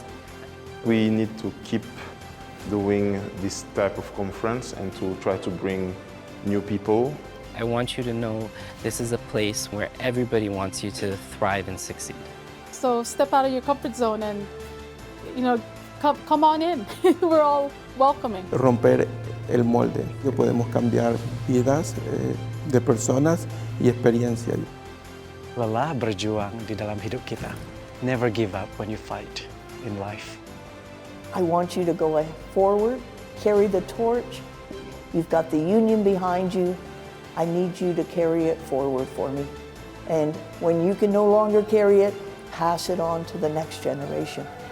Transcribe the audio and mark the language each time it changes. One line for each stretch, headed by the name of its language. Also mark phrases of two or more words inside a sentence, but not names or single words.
English: We need to keep doing this type of conference and to try to bring new people. I want you to know this is a place where everybody wants you to thrive and succeed. So step out of your comfort zone and, come on in. We're all welcoming.
Spanish: Romper el molde, que podemos cambiar vidas de personas y experiencias.
Indonesian: lelah berjuang di dalam hidup kita.
English: Never give up when you fight in life. I want you to go forward, carry the torch. You've got the union behind you. I need you to carry it forward for me. And when you can no longer carry it, pass it on to the next generation.